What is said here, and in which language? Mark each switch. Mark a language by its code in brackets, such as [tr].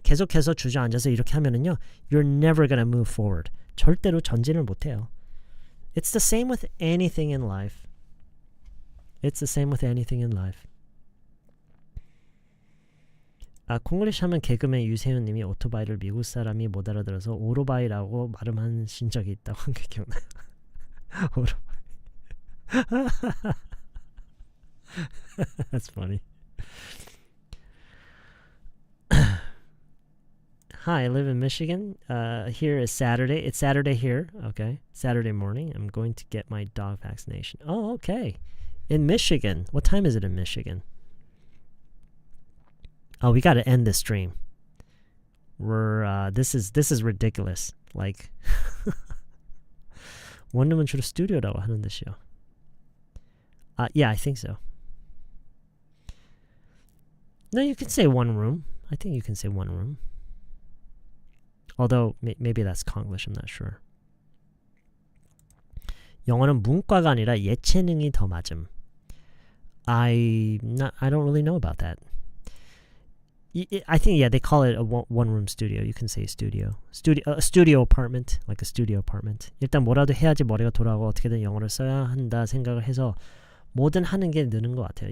[ko] 계속해서 주저앉아서 이렇게 하면은요, [en] you're never gonna move forward. [ko] 절대로 전진을 못해요. [en] It's the same with anything in life. It's the same with anything in life. [ko] 콩글리시 하면 개그맨 유세윤님이 오토바이를 미국 사람이 못 알아들어서 오토바이라고 발음하신 적이 있다고 한 게 기억나요. 오토바이. [en] That's funny. Hi, I live in Michigan. Here is Saturday. It's Saturday here. Okay. Saturday morning. I'm going to get my dog vaccination. Oh, okay. In Michigan. What time is it in Michigan? Oh, we got to end this stream. This is ridiculous. [ko] Like 원룸은 주로 스튜디오라고 하는 듯이요. [en] Yeah, I think so. No, you can say one room. I think you can say one room. Although maybe that's Konglish, I'm not sure. [ko] 영어는 문과가 아니라 예체능이 더 맞음. [en] I don't really know about that. I think they call it a one-room studio. You can say studio apartment, like a studio apartment. [ko] 일단 뭐라도 해야지 머리가 돌아오고 어떻게든 영어를 써야 한다 생각을 해서 뭐든 하는 게 느는 것 같아요.